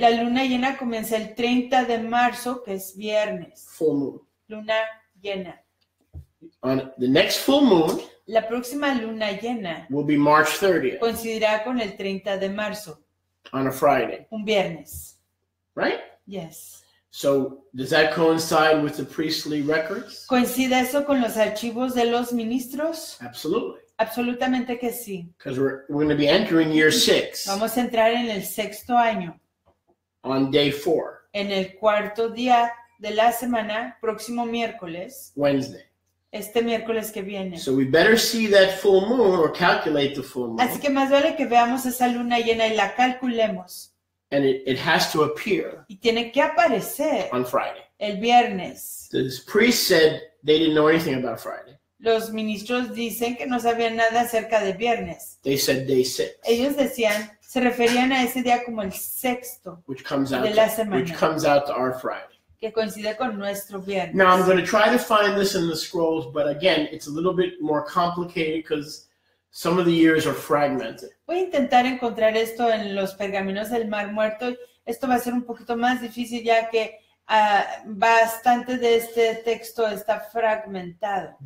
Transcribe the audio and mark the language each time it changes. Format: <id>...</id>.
<es>La luna llena comienza el 30 de marzo, que es viernes.</es> <en>full moon.</en> <es>Luna llena.</es> <en>On the next full moon</en> <es>La próxima luna llena</es> <en>will be March 30th</en> <es>coincidirá con el 30 de marzo,</es> <en>on a Friday,</en> <es>un viernes.</es> <en>right? Yes. So does that coincide with the priestly records?</en> <es>¿Coincide eso con los archivos de los ministros?</es> <en>Absolutely.</en> <es>Absolutamente que sí.</es> <en>Because we're going to be entering year 6</en> <es>Vamos a entrar en el sexto año,</es> <en>on day 4,</en> <es>en el cuarto día de la semana, próximo miércoles,</es> <en>Wednesday.</en> <es>este miércoles que viene.</es> <en>So we better see that full moon or calculate the full moon.</en> <es>Así que más vale que veamos esa luna llena y la calculemos.</es> <en>And it has to appear</en> <es>Y tiene que aparecer</es> <en>on Friday.</en> <es>el viernes.</es> <en>The priest said they didn't know anything about Friday.</en> <es>Los ministros dicen que no sabían nada acerca de viernes.</es> <en>They said day 6,</en> <es>Ellos decían, se referían a ese día como el sexto,</es> <en>which comes out</en> <es>de la semana.</es> <en>to our Friday.</en> <es>que coincide con nuestro viernes.</es> <en>Now I'm going to try to find this in the scrolls, but again, it's a little bit more complicated because some of the years are fragmented.</en> <es>Voy a intentar encontrar esto en los pergaminos del Mar Muerto. Esto va a ser un poquito más difícil ya que bastante de este texto está fragmentado.</es>